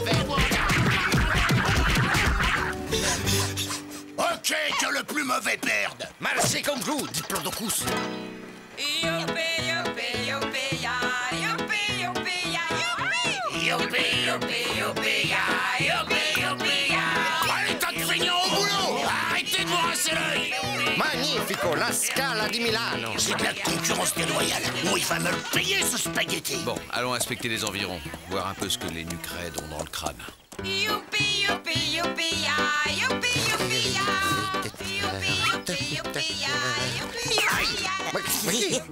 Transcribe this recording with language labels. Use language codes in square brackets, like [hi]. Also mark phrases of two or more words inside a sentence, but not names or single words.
[fr] Ok, que le plus mauvais perde! Marchez comme vous, diplodocus! Youpi, Allez, tas de feignants au boulot! Arrêtez de vous rincer l'œil! [it] Magnifico, la Scala di Milano. [fr] C'est de la concurrence déloyale. Où il va me le payer, ce spaghetti? Bon, allons inspecter les environs, voir un peu ce que les nucrèdes ont dans le crâne. Youpi, youpi, youpi, ya, youpi, youpi, ya. Youpi, youpi, youpi, ya, youpi, youpi, ya.